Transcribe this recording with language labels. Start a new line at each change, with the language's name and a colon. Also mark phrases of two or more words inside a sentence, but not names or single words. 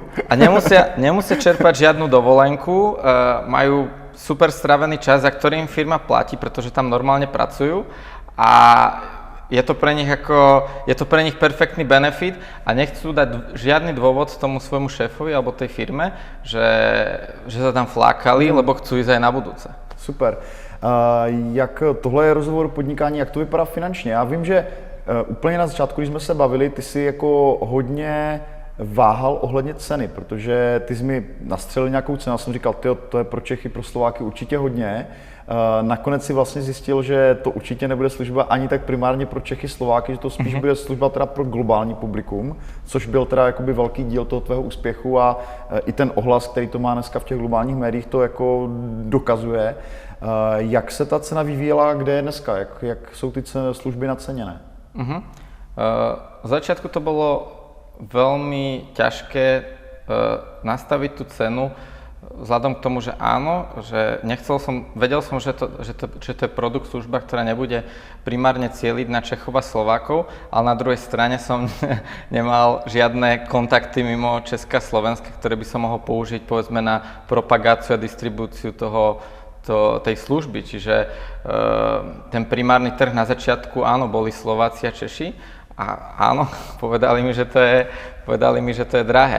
Slovak: A nemusia čerpať žiadnu dovolenku, majú super stravený čas, za ktorým firma platí, pretože tam normálne pracujú a je to pre nich perfektný benefit a nechcú dať žiadny dôvod tomu svojmu šéfovi alebo tej firme, že sa tam flákali, lebo chcú ísť aj na budúce. Super.
Czech: Jak tohle je rozhovor o podnikání, jak to vypadá finančně? Já vím, že úplně na začátku, když jsme se bavili, ty jsi jako hodně váhal ohledně ceny, protože ty jsi mi nastřelil nějakou cenu, já jsem říkal, to je pro Čechy, pro Slováky určitě hodně. Nakonec si vlastně zjistil, že to určitě nebude služba ani tak primárně pro Čechy, Slováky, že to spíš bude služba teda pro globální publikum, což byl teda jakoby velký díl toho tvého úspěchu a i ten ohlas, který to má dneska v těch globálních médiích, to jako dokazuje. Jak se ta cena vyvíjela, kde je dneska? Jak jsou ty služby naceněné?
Slovak: V začiatku to bolo veľmi ťažké nastaviť tú cenu vzhľadom k tomu, že áno, že vedel som, že to je produkt, služba, ktorá nebude primárne cieliť na Čechov a Slovákov, ale na druhej strane som nemal žiadne kontakty mimo Česka a Slovenska, ktoré by som mohol použiť povedzme na propagáciu a distribúciu tej služby, čiže ten primárny trh na začiatku, áno, boli Slováci a Češi a áno, povedali mi, že to je drahé.